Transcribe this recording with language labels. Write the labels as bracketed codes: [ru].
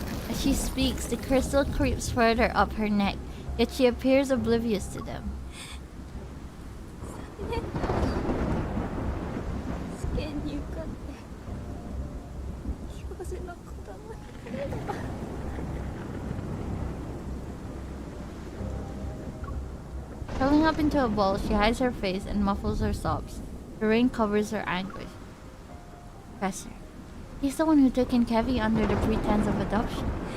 [en] As she speaks, the crystal creeps further up her neck, yet she appears oblivious to them. [ja] 試験に受かって教授の子供になれれば。 [en] Curling up into a ball, she hides her face and muffles her sobs. The rain covers her anguish. Professor. He's the one who took in Kevin under the pretense of adoption.